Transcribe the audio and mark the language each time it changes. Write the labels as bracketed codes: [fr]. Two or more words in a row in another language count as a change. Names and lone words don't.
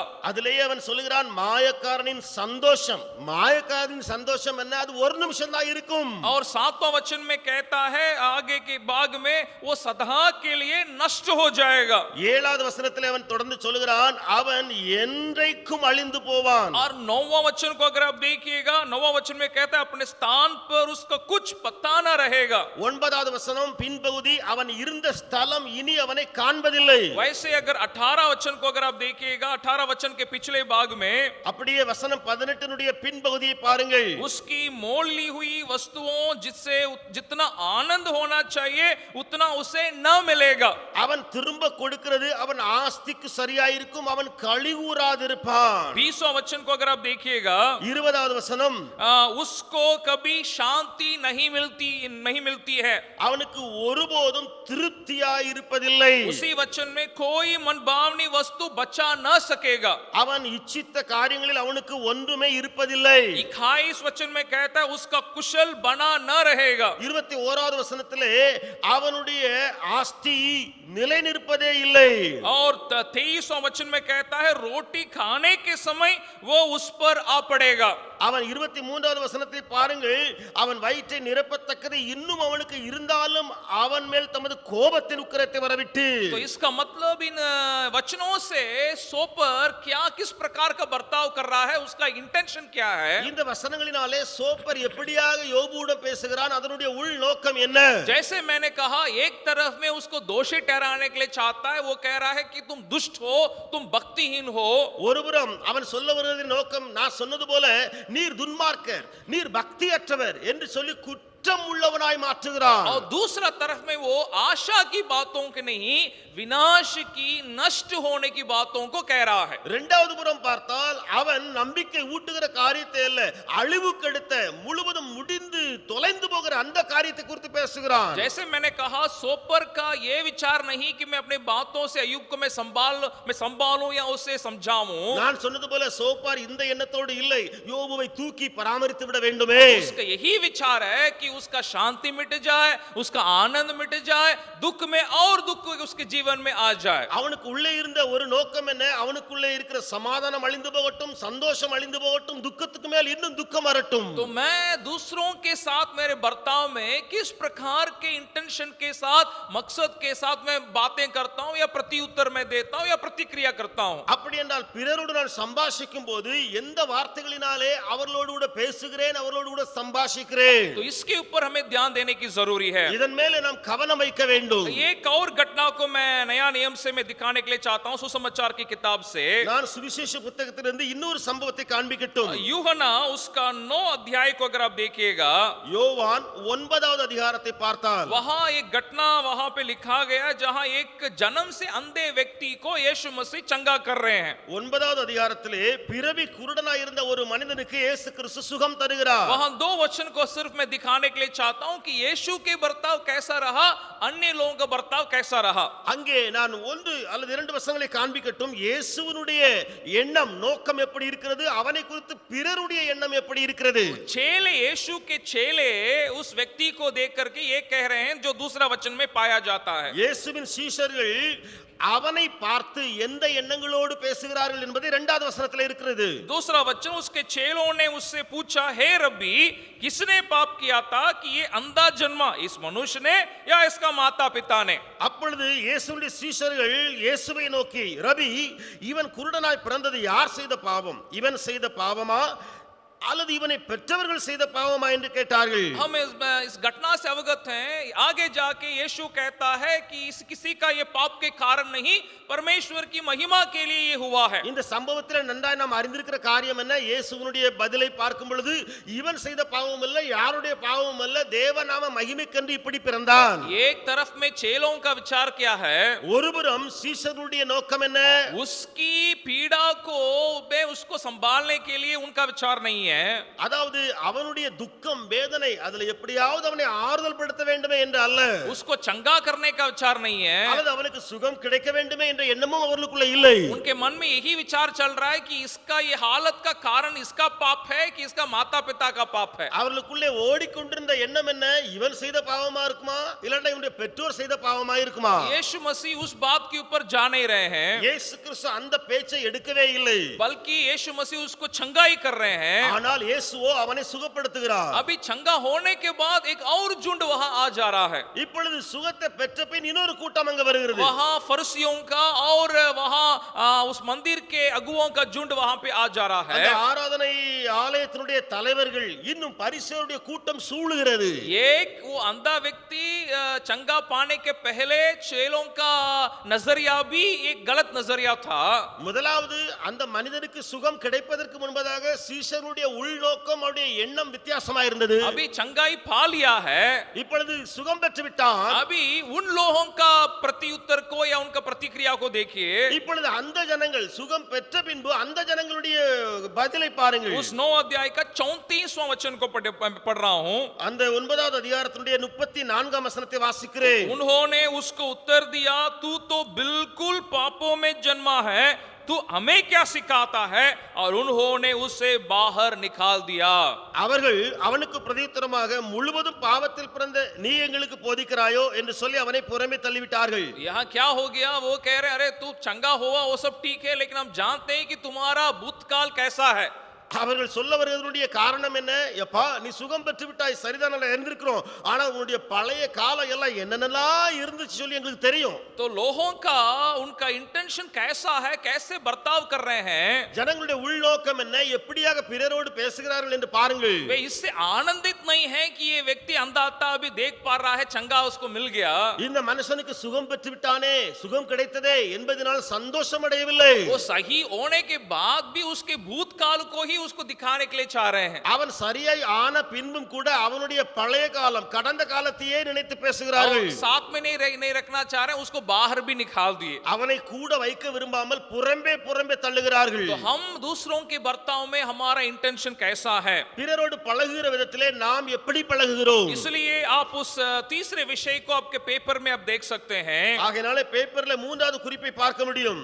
[ta] அதிலேயே அவன் சொல்லுகிறான் மாயக்காரனின் சந்தோஷம். மாயக்காரனின் சந்தோஷம் என்ன? அது ஒரு நிமிஷம் தான் இருக்கும். [hi] और 7वां वचन में कहता है आगे के भाग में वो सदा के लिए नष्ट हो जाएगा. [ta] 7வது வசனத்தில் அவன் தொடர்ந்து சொல்லுகிறான், அவன் என்றைக்கும் அழிந்து போவான். [hi] और 9वां वचन को अगर आप देखिएगा, 9वां वचन में कहता है अपने स्थान पर उसका कुछ पता ना रहेगा. [ta] 9வது வசனம் பின்பகுதி, அவன் இருந்த ஸ்தலம் இனி அவனை காண்பதில்லை. [hi] वैसे अगर 18 वचन को अगर आप देखिएगा, 18 वचन के पिछले भाग में [ta] அப்படியே வசனம் 18னுடைய பின்பகுதியை பாருங்கள். [hi] उसकी मोल ली हुई वस्तुओं जिससे जितना आनंद होना चाहिए उतना उसे न मिलेगा. [ta] அவன் திரும்ப கொடுக்கிறது அவன் ஆஸ்திக்கு சரியாயிருக்கும், அவன் கழிவுறாதிருப்பான். [hi] 20वां वचन को अगर आप देखिएगा, [ta] 20வது வசனம், [hi] उसको कभी शांति नहीं मिलती है. [ta] அவனுக்கு ஒருபோதும் திருப்தியாயிருப்பதில்லை. [hi] उसी वचन में कोई मनभावनी वस्तु बचा न सकेगा. [ta] அவன் இச்சித்த காரியங்களில் அவனுக்கு ஒன்றுமே இருப்பதில்லை. [hi] 21 वचन में कहता है उसका कुशल बना न रहेगा. [ta] 21வது வசனத்திலே அவனுடைய ஆஸ்தி நிலை நிற்பதே இல்லை. [hi] और 23वां वचन में कहता है रोटी खाने के समय वो उस पर आ पड़ेगा. [ta] அவன் 23வது வசனத்தை பாருங்கள், அவன் வயிற்றை நிரப்பத்தக்கது இன்னும் அவனுக்கு இருந்தாலும் அவன் மேல் தமது கோபத்தின் உக்கிரத்தை வரவிட்டு. [hi] तो इसका मतलब इन वचनों से सोपर क्या किस प्रकार का बर्ताव कर रहा है, उसका इंटेंशन क्या है. [ta] இந்த வசனங்களினாலே சோப்பர் எப்படியாக யோபுவுடன் பேசுகிறான், அதனுடைய உள் நோக்கம் என்ன? [hi] जैसे मैंने कहा, एक तरफ में उसको दोषी ठहराने के लिए चाहता है, वो कह रहा है कि तुम दुष्ट हो, तुम भक्तिहीन हो. [ta] ஒருபுறம் அவன் சொல்ல வருவதின் நோக்கம் நான் சொன்னது போல நீர் துன்மார்க்கர், நீர் பக்தியற்றவர் என்று சொல்லி குற்றம் உள்ளவனாய் மாற்றுகிறான். [hi] और दूसरा तरफ में वो आशा की बातों के नहीं विनाश की नष्ट होने की बातों को कह रहा है. [ta] இரண்டாவது புறம் பார்த்தால் அவன் நம்பிக்கை ஊட்டுகிற காரியத்தை அல்ல, அழிவுக்கெடுத்த முழுவதும் முடிந்து தொலைந்து போகிற அந்த காரியத்தை குறித்து பேசுகிறான். [hi] जैसे मैंने कहा सोपर का ये विचार नहीं कि मैं अपने बातों से अय्यूब को मैं संभालूं या उसे समझाऊं. [ta] நான் சொன்னது போல சோப்பார் இந்த எண்ணத்தோடு இல்லை, யோபுவை தூக்கி பராமரித்து விட வேண்டுமே. [hi] उसका यही विचार है कि उसका शांति मिट जाए, उसका आनंद मिट जाए, दुख में और दुख उसके जीवन में आ जाए. [ta] அவனுக்கு உள்ளே இருந்த ஒரு நோக்கம் என்ன? அவனுக்குள்ளே இருக்கிற சமாதானம் அழிந்து போகட்டும், சந்தோஷம் அழிந்து போகட்டும், துக்கத்துக்கு மேல் இன்னும் துக்கம் வரட்டும். [hi] तो मैं दूसरों के साथ मेरे बर्ताव में किस प्रकार के इंटेंशन के साथ, मकसद के साथ मैं बातें करता हूं या प्रत्युत्तर मैं देता हूं या प्रतिक्रिया करता हूं. [ta] அப்படி என்றால் பிறரோடு நான் சம்பாஷிக்கும் போது எந்த வார்த்தைகளினாலே அவர்களோடு கூட பேசுகிறேன், அவர்களோடு கூட சம்பாஷிக்கிறேன், [hi] तो इसके ऊपर हमें ध्यान देने की जरूरी है. [ta] இதன் மேலே நாம் கவனம் வைக்க வேண்டும். [hi] एक और घटना को मैं नया नियम से मैं दिखाने के लिए चाहता हूं सुसमाचार की किताब से. [ta] நான் சுவிசேஷ புத்தகத்திலிருந்து இன்னொரு சம்பவத்தை காண்பிக்கட்டும். [hi] यूहन्ना उसका 9 अध्याय को अगर आप देखिएगा, [ta] யோவான் 9வது அதிகாரத்தை பார்த்தால் [hi] वहां एक घटना वहां पे लिखा गया जहां एक जन्म से अंधे व्यक्ति को यीशु मसीह चंगा कर रहे हैं. [ta] 9வது அதிகாரத்திலே பிறவி குருடனாய் இருந்த ஒரு மனிதனுக்கு இயேசு கிறிஸ்து சுகம் தருகிறார். [hi] वहां 2 वचन को सिर्फ मैं दिखाने के लिए चाहता हूं कि यीशु के बर्ताव कैसा रहा, अन्य लोगों का बर्ताव कैसा रहा. [ta] அங்கே நான் ஒன்று அல்லது இரண்டு வசனங்களை காண்பிக்கட்டும். இயேசுவினுடைய எண்ணம் நோக்கம் எப்படி இருக்கிறது, அவனை குறித்து பிறருடைய எண்ணம் எப்படி இருக்கிறது. [hi] चेले यीशु के चेले उस व्यक्ति को देख करके ये कह रहे हैं जो दूसरा वचन में पाया जाता है. [ta] இயேசுவின் சீஷர்கள் அவனை பார்த்து எந்த எண்ணங்களோடு பேசுகிறார்கள் என்பது இரண்டாவது வசனத்தில் இருக்கிறது. [hi] दूसरा वचन उसके चेलों ने उससे पूछा, हे रब्बी किसने पाप किया था कि ये अंधा जन्मा, इस मनुष्य ने या इसका माता पिता ने. [ta] அப்பொழுது இயேசுவின் சீஷர்கள் இயேசுவை நோக்கி, ரபி இவன் குருடனாய் பிறந்தது யார் செய்த பாவம், இவன் செய்த பாவமா அல்லது இவனை பெற்றவர்கள் செய்த பாவமா என்று கேட்டார்கள். [hi] हम इस घटना से अवगत हैं. आगे जाके यीशु कहता है कि किसी का ये पाप के कारण नहीं, परमेश्वर की महिमा के लिए ये हुआ है. [ta] இந்த சம்பவத்தில் நன்றாய் நாம் அறிந்திருக்கிற காரியம் என்ன? இயேசுவினுடைய பதிலை பார்க்கும் பொழுது இவன் செய்த பாவம் அல்ல, யாருடைய பாவம் அல்ல, தேவநாம மகிமைக்கென்று இப்படி பிறந்தான். [hi] एक तरफ में चेलों का विचार क्या है? [ta] ஒருபுறம் சீஷர்களுடைய நோக்கம் என்ன? [hi] उसकी पीड़ा को उसको संभालने के लिए उनका विचार नहीं है. [ta] அதாவது அவனுடைய துக்கம் வேதனை அதுல எப்படியாவது அவனை ஆறுதல் படுத்த வேண்டுமே என்று அல்ல, [hi] उसको चंगा करने का विचार नहीं है. [ta] அல்லது அவனுக்கு சுகம் கிடைக்க வேண்டுமே என்ற எண்ணமும் அவர்களுக்குள்ள இல்லை. [hi] उनके मन में यही विचार चल रहा है कि इसका ये हालत का कारण इसका पाप है कि इसका माता पिता का पाप है. [ta] அவர்களுக்குள்ளே ஓடிக்கொண்டிருந்த எண்ணம் என்ன? இவன் செய்த பாவமா இருக்குமா, இல்லன்னா இவனுடைய பெற்றோர் செய்த பாவமா இருக்குமா? [hi] यीशु मसीह उस बात के ऊपर जा नहीं रहे हैं, [ta] இயேசு கிறிஸ்து அந்த பேச்சை எடுக்கவே இல்லை. [hi] बल्कि यीशु मसीह उसको चंगा ही कर रहे हैं. [ta] ஆனால் இயேசுவோ அவனை சுகப்படுத்துகிறார். [hi] अभी चंगा होने के बाद एक और झुंड वहां आ जा रहा है. [ta] இப்பொழுது சுகத்தை பெற்ற பின் இன்னொரு கூட்டம் அங்க வருகிறது. [hi] वहां फरिसियों का और वहां उस मंदिर के अगुओं का झुंड वहां पे आ जा रहा है. [ta] அந்த ஆராதனை ஆலயத்தினுடைய தலைவர்கள் இன்னும் பரிசேயருடைய கூட்டம் சூழுகிறது. [hi] एक वो अंधा व्यक्ति चंगा पाने के पहले चेलों का नजरिया भी एक गलत नजरिया था. [ta] முதலாவது அந்த மனிதனுக்கு சுகம் கிடைப்பதற்கு முன்பதாக சீஷருடைய உள்நோக்கம் அவருடைய எண்ணம் வித்தியாசமா இருந்தது. [hi] अभी चंगाई पा लिया है, [ta] இப்பொழுது சுகம் பெற்று விட்டான். [hi] अभी उन लोगों का प्रत्युत्तर को या उनका प्रतिक्रिया को देखिए. [ta] இப்பொழுது அந்த ஜனங்கள் சுகம் பெற்ற பின்பு அந்த ஜனங்களுடைய பதிலை பாருங்கள். [hi] उस 9 अध्याय का 34वां वचन को पढ़ रहा हूं. [ta] அந்த 9வது அதிகாரத்தினுடைய 34ஆம் வசனத்தை வாசிக்கிறேன். [hi] उन्होंने उसको उत्तर दिया, तू तो बिल्कुल पापों में जन्मा है, तू हमें क्या सिखाता है? और उन्होंने उसे बाहर निकाल दिया. [ta] அவர்கள் அவனுக்கு பிரதியுத்தரமாக முழுவதும் பாவத்தில் பிறந்த நீ எங்களுக்கு போதிக்கிறாயோ என்று சொல்லி அவனை புறமே தள்ளிவிட்டார்கள். [hi] यहाँ क्या हो गया? वो कह रहे अरे तू चंगा हुआ वो सब ठीक है, लेकिन हम जानते हैं कि तुम्हारा भूतकाल कैसा है. [ta] அவர்கள் சொல்ல வருவதனுடைய காரணம் என்ன? எப்பா நீ சுகம் பெற்று விட்டாய், சரிதான், இருந்திருக்கிறோம், ஆனா உன்னுடைய பழைய காலம் எல்லாம் என்னென்னலாம் இருந்துச்சு சொல்லி எங்களுக்கு தெரியும். [hi] तो लोगों का उनका इंटेंशन कैसा है, कैसे बर्ताव कर रहे हैं, [ta] ஜனங்களுடைய உள்நோக்கம் என்ன, எப்படியாக பிறரோடு பேசுகிறார்கள் என்று பாருங்கள். [hi] वे इससे आनंदित नहीं है कि ये व्यक्ति अंधा था अभी देख पा रहा है, चंगा उसको मिल गया. [ta] இந்த மனுஷனுக்கு சுகம் பெற்று விட்டானே, சுகம் கிடைத்ததே என்பதனால் சந்தோஷம் அடையவில்லை. [hi] वो सही होने के बाद भी उसके भूतकाल को ही उसको दिखाने के लिए चाह रहे हैं। [ta] அவன் சரியாய் ஆன பின்பும் கூட அவனுடைய பழைய காலம் கடந்த காலத்தையே நினைத்து பேசுகிறார்கள். [hi] और साथ में नहीं रखना चाह रहे हैं, उसको बाहर भी निकाल दिए। [ta] அவனை கூட வைக்க விரும்பாமல் புறம்பே புறம்பே தள்ளுகிறார்கள். [hi] तो हम दूसरों के बर्ताव में हमारा इंटेंशन कैसा है, [ta] பிறரோடு பழகுகிற விதத்திலே நாம் எப்படி பழகுகிறோம்? [hi] इसलिए आप उस तीसरे विषय को आपके पेपर में आप देख सकते हैं। [ta] ஆகையால பேப்பர்ல மூன்றாவது குறிப்பை பார்க்க முடியும்.